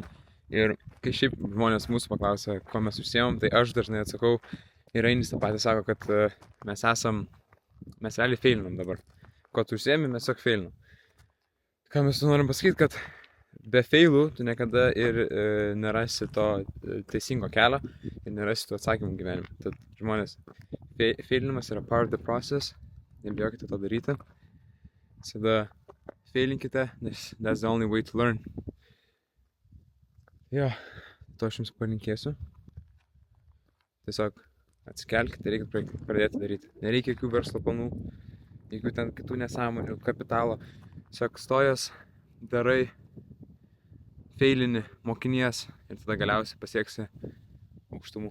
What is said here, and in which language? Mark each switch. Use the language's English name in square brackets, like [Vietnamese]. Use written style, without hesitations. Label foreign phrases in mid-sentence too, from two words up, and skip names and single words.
[Lithuanian] Ir kai šiaip žmonės mūsų paklausia, ko mes užsiemam, tai aš dažnai atsakau ir Ainis tą patį sako, kad mes realiai feilinam dabar. Ko tu užsiemi, mes tiesiog feilinam. Ką mes norim pasakyti, kad be feilų tu niekada ir nerasi to teisingo kelio ir nerasi tų atsakymų gyvenime. Tad žmonės, feilinimas yra [English] part of the process, [Lithuanian] nebijokite to daryti. Visada feilinkite, nes [English] that's the only way to learn. [Lithuanian] Jo, to aš jums palinkėsiu. Tiesiog atsikelkite, reikia pradėti daryti. Nereikia jokių verslo planų, jokių ten kitų nesąmonių, kapitalo. Tiesiog stojas, darai, feilini, mokinies ir tada galiausiai pasieksi aukštumų.